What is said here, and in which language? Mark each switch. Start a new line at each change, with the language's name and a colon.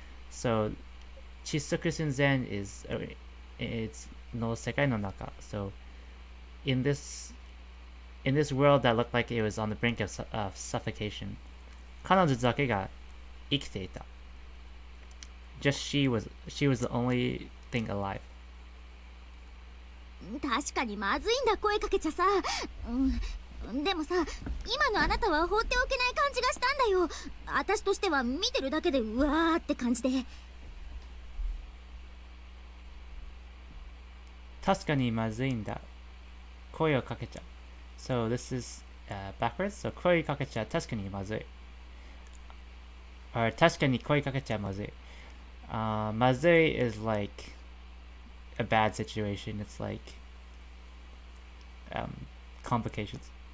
Japanese: So chissoku sunzen is it's no sekai no naka.
English: So in this world that looked like it was on the brink of suffocation,
Japanese: 彼女だけが生きていた.
English: Just she was the only thing alive.
Japanese: 確かにまずいんだ、声かけちゃさ。でもさ、今のあなたは放っておけない感じがしたんだよ。私としては見てるだけでうわーって感じで。確かにまずいんだ。声をかけちゃう.
English: So this is backwards.
Japanese: So 声かけちゃ確かにまずい.Or 確かに声かけちゃまずい.
English: まずい is like a bad situation. It's like complications.